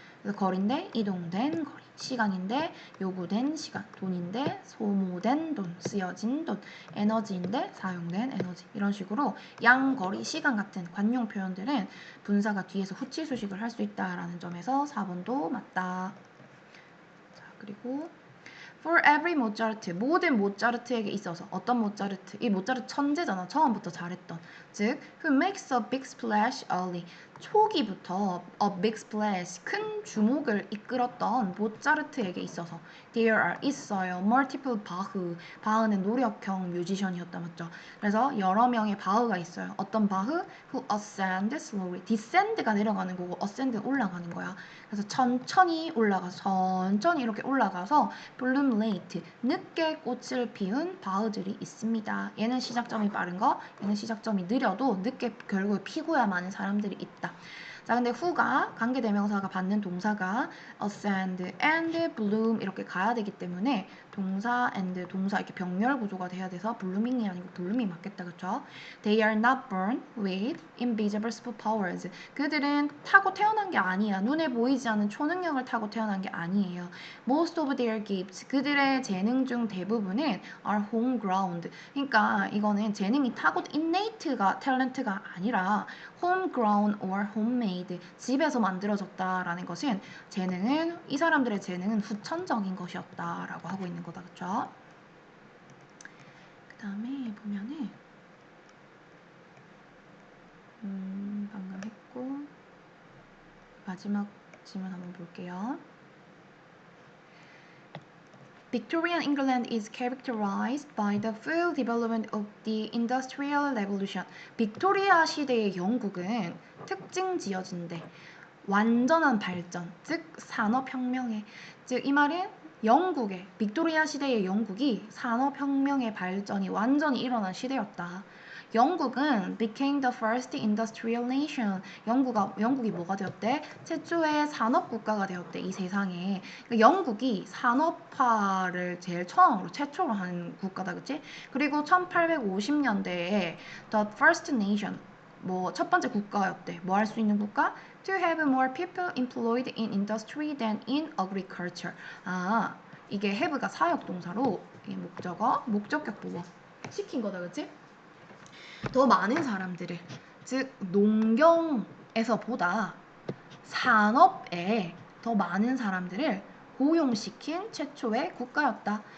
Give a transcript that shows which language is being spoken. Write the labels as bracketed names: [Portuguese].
[Korean] 그래서 거리인데 이동된 거리, 시간인데 요구된 시간, 돈인데 소모된 돈, 쓰여진 돈, 에너지인데 사용된 에너지 이런 식으로 양, 거리, 시간 같은 관용 표현들은 분사가 뒤에서 후치 수식을 할 수 있다라는 점에서 4번도 맞다. 자, 그리고 [English] For every Mozart, [Korean] 모든 모차르트에게 있어서 어떤 모차르트? 이 모차르트 천재잖아. 처음부터 잘했던. 즉, [English] who makes a big splash early. [Korean] 초기부터 [English] a big splash, [Korean] 큰 주목을 이끌었던 모차르트에게 있어서 [English] there are [Korean] 있어요. multiple 바흐. 바흐는 노력형 뮤지션이었다, 맞죠? 그래서 여러 명의 바흐가 있어요. 어떤 바흐? [English] who ascend slowly. [Korean] descend가 내려가는 거고 ascend는 올라가는 거야. 그래서 천천히 올라가서 천천히 이렇게 올라가서 [English] bloom late [Korean] 늦게 꽃을 피운 바흐들이 있습니다. 얘는 시작점이 빠른 거, 얘는 시작점이 느려도 늦게 결국에 피고야 많은 사람들이 있다. 자, 근데 who가 관계대명사가 받는 동사가 [English] ascend and bloom [Korean] 이렇게 가야 되기 때문에 동사 and 동사 이렇게 병렬 구조가 돼야 돼서 blooming이 아니고 bloom이 맞겠다, 그쵸? [English] They are not born with invisible superpowers. [Korean] 그들은 타고 태어난 게 아니야. 눈에 보이지 않는 초능력을 타고 태어난 게 아니에요. [English] Most of their gifts, [Korean] 그들의 재능 중 대부분은 [English] are homegrown. [Korean] 그러니까 이거는 재능이 타고 innate가 탤런트가 아니라 [English] homegrown or homemade, [Korean] 집에서 만들어졌다라는 것은 재능은 이 사람들의 재능은 후천적인 것이었다라고 하고 있는 거다, 그렇죠? 그 다음에 보면은 방금 했고 마지막 질문 한번 볼게요. [English] Victorian England is characterized by the full development of the Industrial Revolution. [Korean] 빅토리아 시대의 영국은 특징 지어진대. 완전한 발전, 즉 산업혁명에. 즉 이 말은 영국의 빅토리아 시대의 영국이 산업혁명의 발전이 완전히 일어난 시대였다. 영국은 [English] became the first industrial nation. [Korean] 영국이 뭐가 되었대? 최초의 산업국가가 되었대, 이 세상에. 그러니까 영국이 산업화를 제일 최초로 한 국가다, 그치? 그리고 1850년대에 [English] the first nation, [Korean] 뭐 첫 번째 국가였대. 뭐 할 수 있는 국가? [English] To have more people employed in industry than in agriculture. [Korean] 아, 이게 have가 사역 동사로 이 목적격 보고 시킨 거다, 그치? 더 많은 사람들을, 즉 농경에서보다 산업에 더 많은 사람들을 고용시킨 최초의 국가였다.